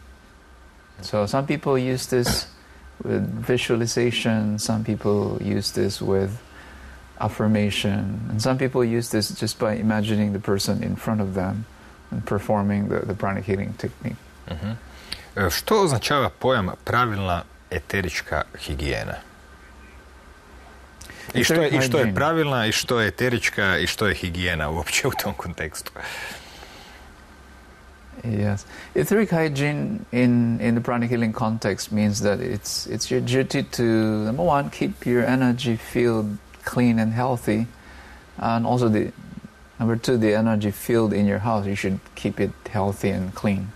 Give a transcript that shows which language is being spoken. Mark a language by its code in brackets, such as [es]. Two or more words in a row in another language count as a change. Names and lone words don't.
[en] So some people use this with visualization, some people use this with affirmation, and some people use this just by imagining the person in front of them and performing the pranic healing technique. [hr] Što označava pojam pravilna eterička higijena? I što je pravilna, i što je eterička, i što je higijena uopće u tom kontekstu? [en] Yes. Etheric hygiene in the pranic healing context means that it's your duty to, number one, keep your energy field clean and healthy, and also number two, the energy field in your house, you should keep it healthy and clean.